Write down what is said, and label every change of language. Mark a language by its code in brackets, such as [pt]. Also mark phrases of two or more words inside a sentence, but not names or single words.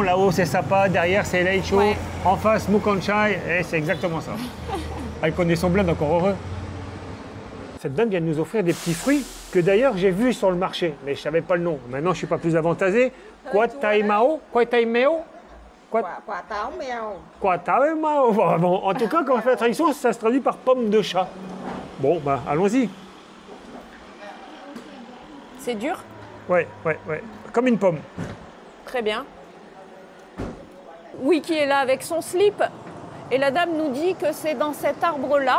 [fr] Là-haut, c'est Sapa. Derrière, c'est Laicho. Ouais. En face, Mukhanchai. Et c'est exactement ça. Elle connaît son bled, encore heureux. Cette dame vient de nous offrir des petits fruits que d'ailleurs j'ai vus sur le marché, mais je ne savais pas le nom. Maintenant, je ne suis pas plus avantagé. Quataimao? Quataimeo? [vi] quả táo mèo. [fr] Quataimao. Bon, en tout cas, quand on fait la traduction, ça se traduit par pomme de chat. Bon, bah, allons-y. C'est dur? Ouais. Comme une pomme. Très bien. Wiki est là avec son slip. Et la dame nous dit que c'est dans cet arbre-là.